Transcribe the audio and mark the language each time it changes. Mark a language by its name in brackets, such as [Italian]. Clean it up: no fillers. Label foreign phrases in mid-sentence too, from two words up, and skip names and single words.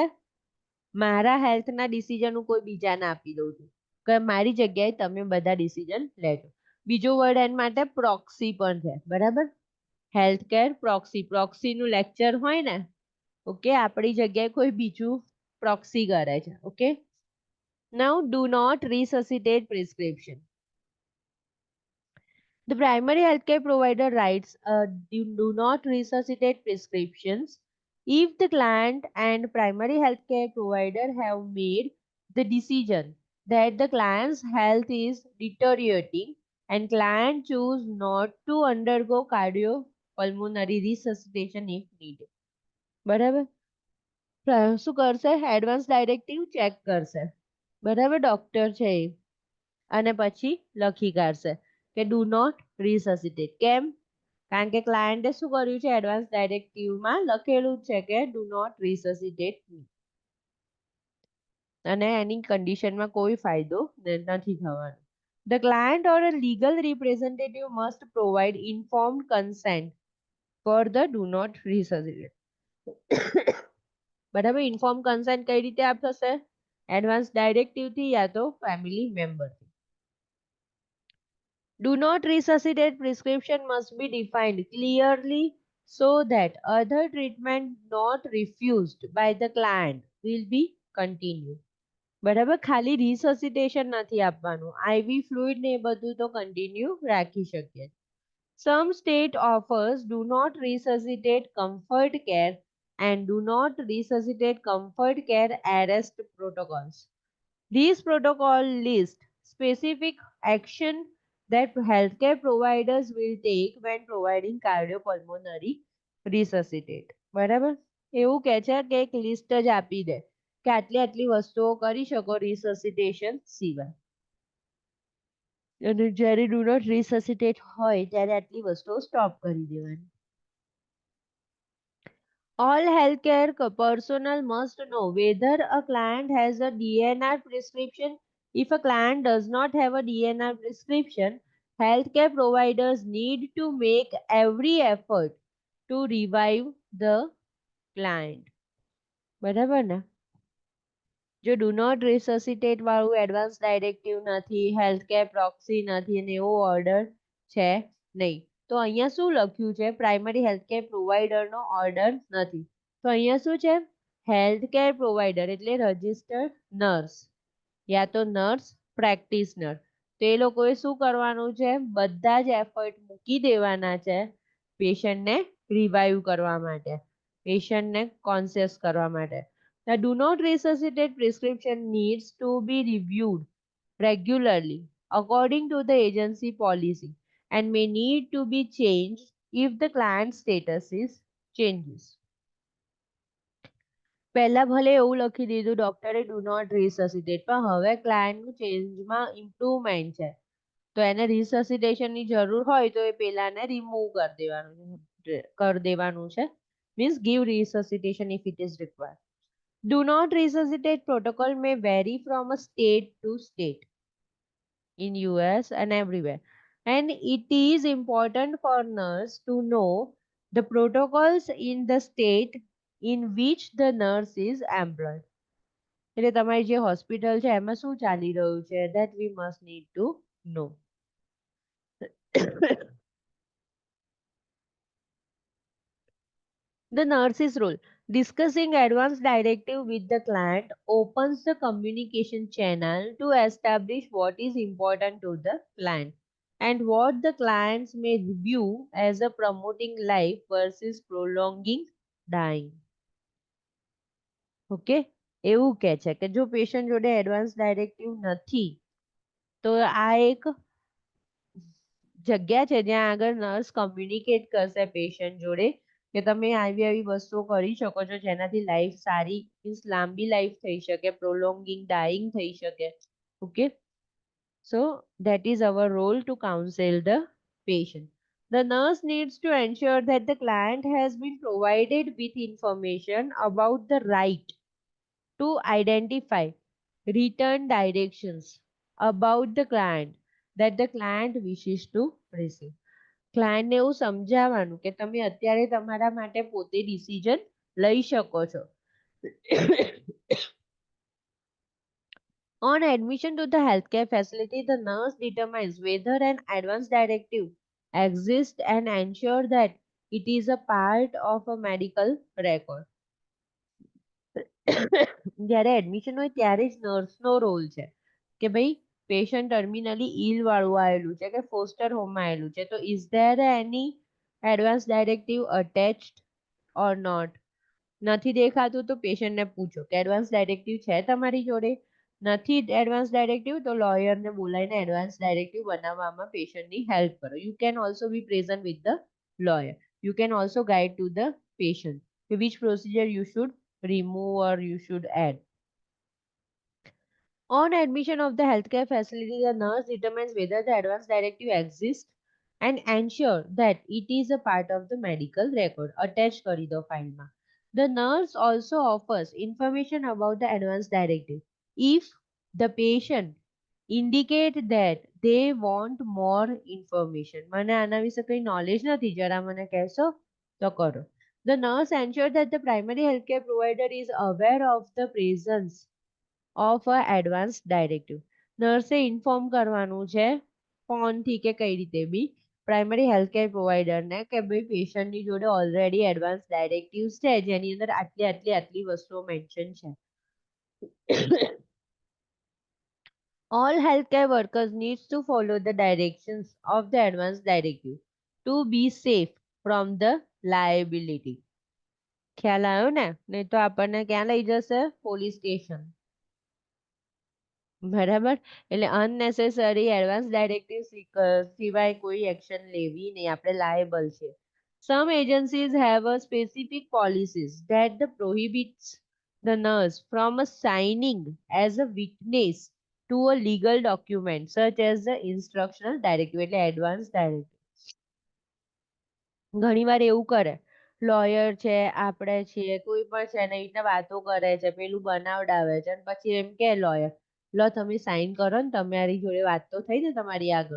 [Gujarati] મારા હેલ્થના ડિસિઝન હું કોઈ બીજાને આપી દઉં છું કે મારી જગ્યાએ તમે બધા ડિસિઝન લેજો. બીજો વર્ડ એન માટે પ્રોક્સી પણ છે, બરાબર. [English] healthcare proxy, [Gujarati] પ્રોક્સીનું લેક્ચર હોય ને, ઓકે, આપણી જગ્યાએ કોઈ બીજું પ્રોક્સી કરે છે. [English] okay, now do not resuscitate prescription. The primary healthcare provider writes do not resuscitate prescriptions if the client and primary healthcare provider have made the decision that the client's health is deteriorating and client choose not to undergo cardiopulmonary resuscitation if needed. [Gujarati] બરાબર. શું કરશે? [English] advance directive [Gujarati] ચેક કરશે, બરાબર, ડોક્ટર છે એ, અને પછી લખી કાઢશે કે [English] do not resuscitate. [Gujarati] કેમ? કારણ કે ક્લાયન્ટે શું કર્યું છે, [English] advance directiveમાં [Gujarati] લખેલું છે કે [English] do not resuscitate, [Gujarati] અને એની કન્ડિશનમાં કોઈ ફાયદો નથી થવાનો. [English] The client or a legal representative must provide informed consent for the do not resuscitate. [Gujarati] બરાબર. [English] inform consent [Gujarati] કઈ રીતે આપશે? [English] advance directiveથી [Gujarati] યા તો [English] family memberથી. Do not resuscitate prescription must be defined clearly so that other treatment not refused by the client will be continued. [Gujarati] બરાબર. ખાલી રિસસિટેશન નથી આપવાનું, [English] IV fluid [Gujarati] ને એ બધું તો કન્ટિન્યુ રાખી શકીએ. [English] Some state offers do not resuscitate comfort care and do not resuscitate comfort care arrest protocols. These protocols list specific action that healthcare providers will take when providing cardiopulmonary resuscitate. [Gujarati] બરાબર. એવું કહે છે કે એક લિસ્ટ જ આપી દે કે આટલી આટલી વસ્તુઓ કરી શકો રિસસિટેશન સિવાય. અને જ્યારે [English] do not resuscitate [Gujarati] હોય ત્યારે આટલી વસ્તુઓ સ્ટોપ કરી દેવાની. [English] All healthcare personnel must know whether a client has a DNR prescription. If a client does not have a DNR prescription, healthcare providers need to make every effort to revive the client. [Gujarati] બરાબર ને? જો [English] do not resuscitate [Gujarati] વાળું [English] advance directive [Gujarati] નથી, [English] healthcare proxy [Gujarati] નથી અને એવો ઓર્ડર છે નહીં, તો અહીંયા શું લખ્યું છે? [English] primary healthcare providerનો [Gujarati] ઓર્ડર નથી. તો અહીંયા શું છે? [English] healthcare provider [Gujarati] એટલે [English] registered nurse [Gujarati] યા તો [English] nurse practitioner. [Gujarati] તો એ લોકોએ શું કરવાનું છે? બધા જ એફર્ટ મૂકી દેવાના છે પેશન્ટને રિવાઈવ કરવા માટે, પેશન્ટને કોન્શિયસ કરવા માટે. [English] The do not resuscitate prescription needs to be reviewed regularly according to the agency policy and may need to be changed if the client status is changes. [Gujarati] પહેલા ભલે એવું લખી દીધું ડોક્ટરે [English] do not resuscitate, [Gujarati] પણ હવે ક્લાયન્ટનું ચેન્જમાં ઇમ્પ્રુવમેન્ટ છે તો એને રિસસિટેશનની જરૂર હોય તો એ પેલાને રિમૂવ કરી દેવાનું છે [English] means give resuscitation if it is required. Do not resuscitate protocol may vary from a state to state in US and everywhere. And it is important for nurse to know the protocols in the state in which the nurse is employed. [Gujarati] એટલે તમારી જે હોસ્પિટલ છે એમાં શું ચાલી રહ્યું છે [English] that we must need to know. The nurse's role. Discussing advance directive with the client opens the communication channel to establish what is important to the client and what the clients may view as a promoting life versus prolonging dying. Okay? [Gujarati] એવું કહે છે કે જો પેશન્ટ જોડે [English] advance directive [Gujarati] નથી તો આ એક જગ્યા છે જ્યાં આગળ નર્સ કમ્યુનિકેટ કરશે પેશન્ટ જોડે કે તમે આવી વસ્તુઓ કરી શકો છો જેનાથી લાઈફ સારી મીન્સ લાંબી લાઈફ થઈ શકે, [English] prolonging dying [Gujarati] થઈ શકે. [English] okay, so that is our role to counsel the patient. The nurse needs to ensure that the client has been provided with information about the right to identify written directions about the client that the client wishes to receive. [Gujarati] ક્લાયન્ટને એવું સમજાવવાનું કે તમે અત્યારે તમારા માટે પોતે ડિસિઝન લઈ શકો છો. [English] On admission to the healthcare facility, the nurse determines whether an advance directive exists and ensure that it is a part of a medical record. [Gujarati] જ્યારે એડમિશન હોય ત્યારે જ નર્સનો રોલ છે કે ભાઈ પેશન્ટ [English] terminally ill [Gujarati] વાળું આવેલું છે કે [English] foster homeમાં [Gujarati] આવેલું છે તો [English] is there any advance directive attached or not. [Gujarati] નથી દેખાતું તો પેશન્ટને પૂછો કે [English] advance directive [Gujarati] છે તમારી જોડે. નથી [English] advance directive [Gujarati] તો લોયરને બોલાવીને [English] advance directive [Gujarati] બનાવવામાં પેશન્ટની હેલ્પ કરો. [English] you can also be present with the lawyer. you can also guide to the patient કે which procedure you should remove or you should add. On admission of the healthcare facility, the nurse determines whether the advance directive exists and ensure that it is a part of the medical record. [Gujarati] Attached કરી દો ફાઇલમાં. [English] The nurse also offers information about the advance directive. If the patient indicate that they want more information, [Gujarati] મને આના વિશે કઈ નોલેજ નથી, જરા મને કહેશો તો કરો. [English] The nurse ensures that the primary healthcare provider is aware of the presence of a advance directive. [Gujarati] નર્સે ઇન્ફોર્મ કરવાનું છે ફોનથી કે કઈ રીતે બી [English] primary healthcare providerને [Gujarati] કે ભાઈ પેશન્ટની જોડે ઓલરેડી [English] advance directives [Gujarati] છે જેની અંદર આટલી વસ્તુઓ મેન્શન છે. [English] All healthcare workers needs to follow the directions of the advance directive to be safe from the liability. [Gujarati] ખ્યાલ આવ્યો ને? નહીં તો આપણને ક્યાં લઈ જશે? પોલીસ સ્ટેશન. બરાબર, એટલે અનનેસેસરી [English] advance directive [Gujarati] સિવાય કોઈ એક્શન લેવી નહીં, આપણે લાયેબલ છે. [English] Some agencies have a specific policies that the prohibits the nurse from signing as a witness to a legal document such as the instructional directive એટલે advance directive. [Gujarati] ઘણીવાર એવું કરે લોયર છે આપણે છીએ કોઈ પણ છે ને એ રીતના વાતો કરે છે પેલું બનાવડાવે છે અને પછી એમ કે લોયર લો તમે સાઈન કરો ને તમારી જોડે વાત તો થઈ ને તમારી આગળ.